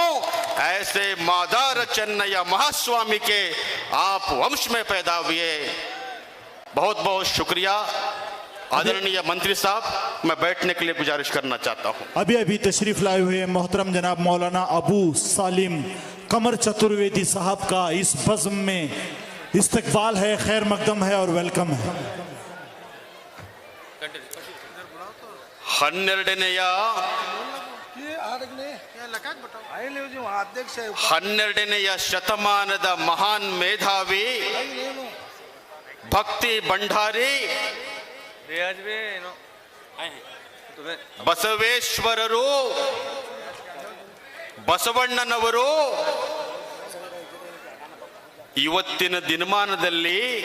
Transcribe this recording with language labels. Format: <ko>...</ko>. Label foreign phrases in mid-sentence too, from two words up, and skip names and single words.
<hi>ऐसे मादार चन्नैया महास्वामी के आप वंश में पैदा हुए, बहुत बहुत शुक्रिया। आदरणीय मंत्री साहब, मैं बैठने के लिए गुजारिश करना चाहता हूं। अभी तशरीफ लाए हुए मोहतरम जनाब मौलाना अबू सालिम कमर चतुर्वेदी साहब का इस बज़्म में इस्तकबाल है, खैर मकदम है और वेलकम है।</hi> <kn>12ನೇ ಶತಮಾನದ ಮಹಾನ್ ಮೇಧಾವಿ ಭಕ್ತಿ ಭಂಡಾರಿ ಬಸವೇಶ್ವರರು, ಬಸವಣ್ಣನವರು ಇವತ್ತಿನ ದಿನಮಾನದಲ್ಲಿ</kn>